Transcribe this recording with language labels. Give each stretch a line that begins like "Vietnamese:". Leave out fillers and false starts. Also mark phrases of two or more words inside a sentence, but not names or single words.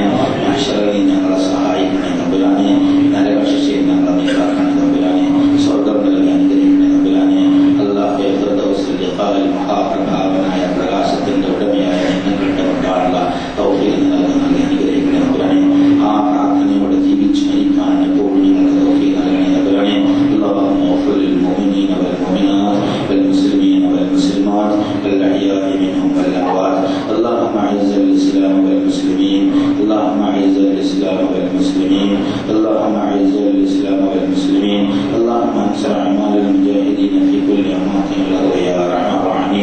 Malayalam: മനുഷ്യരെ ഞങ്ങളെ സഹായിക്കണേ തമ്പുരാനേ. നരകശിക്ഷയിൽ ഞങ്ങളെ നീ കാക്കണേ തമ്പുരാനേ. സ്വർഗ്ഗം നൽകി അനുഗ്രഹിക്കണേ തമ്പുരാനേ. അല്ലാഹുവേ, ഫിർദൗസിൽ ലിഖാഇൽ മഹാപ്രഭാവനായ പ്രകാശത്തിന്റെ ഉടമയായ നിങ്ങളുടെ കൊണ്ടാണുള്ള തൗഫീഖ് നൽകി അനുഗ്രഹിക്കണേ തമ്പുരാനേ. ആ പ്രാർത്ഥനയോടെ ജീവിച്ചു മരിക്കാൻ എപ്പോഴും ഞങ്ങൾക്ക് തൗഫീഖ് നൽകണേ തമ്പുരാനേ.
Arabic: اللهم اغفر للمؤمنين والمؤمنات والمسلمين والمسلمات الأحياء منهم والأموات. اللهم أعز الإسلام والمسلمين. اللهم أعز الإسلام والمسلمين. اللهم أعز الإسلام والمسلمين. اللهم انصر أعمال المجاهدين في كل أماكن الأرض يا أرحم الراحمين.